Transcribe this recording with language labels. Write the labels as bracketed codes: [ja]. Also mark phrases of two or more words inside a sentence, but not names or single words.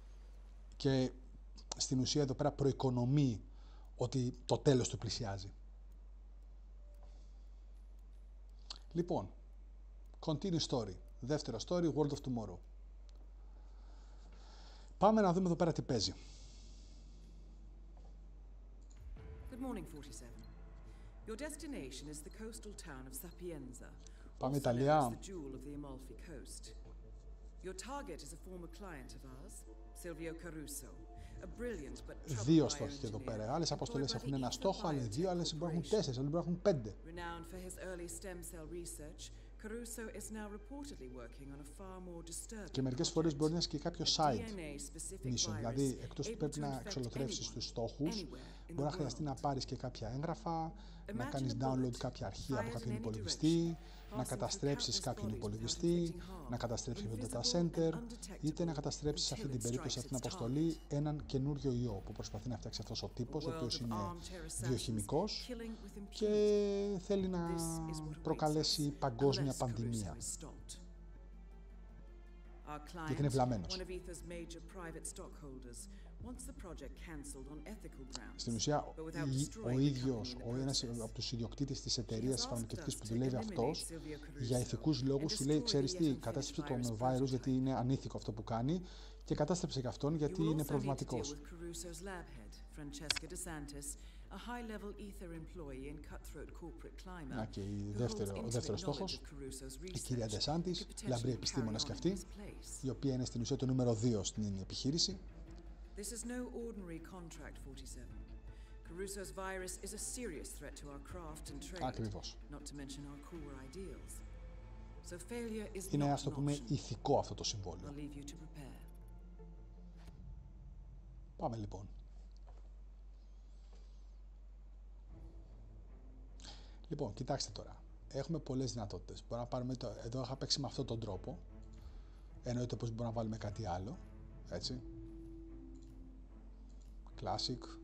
[el] Και στην ουσία εδώ πέρα προοικονομεί ότι το τέλος του πλησιάζει. Λοιπόν, [en] continue story. [el] Δεύτερο story, World of Tomorrow. Πάμε να δούμε εδώ πέρα τι παίζει. [en] Good morning, 47. Your destination is the coastal town of Sapienza, [el] Πάμε [en] also known [el] Ιταλία. [en] as the jewel of the Amalfi Coast. Your target is a former client of ours, Silvio Caruso, a brilliant but troubled [el] Δύο στόχοι και εδώ [en] bioengineer [el] πέρα. Άλλες [en] employed [el] αποστολές [en] by [el] έχουν [en] the [el] ένα [en] Ether [el] στόχο, άλλες δύο, [en] Biotech [el] άλλες μπορεί να έχουν [en] Corporation. [el] 4, άλλες μπορεί να έχουν 5. [en] Renowned for his early stem cell research, Caruso is now reportedly working on a far more disturbing [el] Και μερικές φορές [en] project, [el] μπορεί να είσαι και κάποιο [en] a [el] side [en] DNA-specific [el] mission. [en] virus [el] Δηλαδή, εκτός που [en] able [el] πρέπει [en] to [el] να [en] infect [el] εξολοθρεύσεις [en] anyone, [el] τους στόχους, [en] anywhere in [el] μπορεί να [en] the [el] χρειαστεί να [en] world. [el] πάρεις και κάποια έγγραφα, να [en] Imagine [el] κάνεις [en] a [el] download [en] bullet [el] κάποια αρχεία από [en] fired [el] κάποιον [en] in any [el] υπολογιστή, [en] direction, [el] να [en] passing [el] καταστρέψεις [en] through [el] κάποιον [en] countless bodies [el] υπολογιστή, [en] without inflicting [el] να [en] harm, [el] καταστρέψεις το data [en] invisible and [el] center, είτε να [en] undetectable [el] καταστρέψεις σε αυτή [en] until [el] την [en] it [el] περίπτωση, σε [en] strikes [el] αυτήν την [en] its [el] αποστολή, [en] target. [el] έναν καινούριο ιό που προσπαθεί να φτιάξει αυτός ο [en] A [el] τύπος, ο [en] world [el] οποίος [en] of [el] είναι [en] armchair assassins [el] βιοχημικός [en] killing with [el] και [en] impunity. [el] θέλει να [en] This is what awaits [el] προκαλέσει [en] us [el] παγκόσμια [en] unless [el] πανδημία. [en] Caruso is stopped. Our [el] Γιατί είναι [en] client, [el] βλαμμένος. [en] one of Ether's major private stockholders, wants the project cancelled on ethical grounds. [el] Στην ουσία, [en] but without [el] ο [en] destroying the [el] ίδιος, [en] company in the [el] ένας [en] process. [el] από τους ιδιοκτήτες της [en] She has [el] εταιρείας [en] asked [el] φαρμακευτικής [en] us [el] που [en] to [el] δουλεύει [en] eliminate [el] αυτός, [en] Silvio [el] για [en] Caruso [el] ηθικούς [en] and [el] λόγους, σου λέει, [en] destroy [el] ξέρεις [en] the [el] τι, [en] yet [el] κατάστρεψε [en] unfinished [el] τον [en] virus [el] virus γιατί [en] prototype. [el] είναι ανήθικο αυτό που κάνει και κατάστρεψε και αυτόν [en] You [el] γιατί [en] will [el] είναι [en] also need to deal [el] προβληματικός. [en] with Caruso's lab head, Francesca DeSantis, a high-level Ether employee and cutthroat corporate climber [el] Να και [en] who holds [el] ο [en] intimate [el] δεύτερος [en] knowledge [el] στόχος, [en] of Caruso's [el] η κυρία [en] research and [el] Ντεσάντης, [en] could [el] λαμπρή [en] potentially carry [el] επιστήμονας [en] on [el] και [en] in [el] αυτή, [en] his place. [el] η οποία είναι στην ουσία το νούμερο 2 στην επιχείρηση. [en] This is no ordinary contract, 47. Caruso's virus is a serious threat to our craft and trade, [el] Ακριβώς. [en] not to mention our core ideals. So failure is [el] Είναι, [en] not [el] ας το [en] an [el] πούμε, [en] option. [el] ηθικό αυτό το συμβόλαιο. [en] I'll leave you to prepare. [el] Πάμε λοιπόν. Λοιπόν, κοιτάξτε τώρα. Έχουμε πολλές δυνατότητες. Μπορούμε να πάρουμε εδώ είχα παίξει με αυτόν τον τρόπο. Εννοείται πως μπορούμε να βάλουμε κάτι άλλο. Έτσι. Classic.